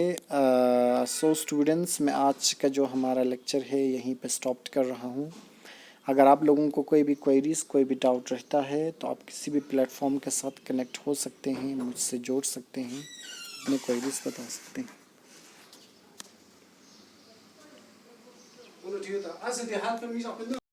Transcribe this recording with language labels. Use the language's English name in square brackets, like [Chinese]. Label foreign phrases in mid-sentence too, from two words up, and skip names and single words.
[English] so students [Hindi] मैं आज का जो हमारा लेक्चर है यहीं पे स्टॉप कर रहा हूँ। अगर आप लोगों को कोई भी क्वेरीज कोई भी डाउट रहता है तो आप किसी भी प्लेटफॉर्म के साथ कनेक्ट हो सकते हैं, मुझसे जोड़ सकते हैं। अपने क्वेरीज बता सकते हैं। [German] Oder die hat also die hat für mich auch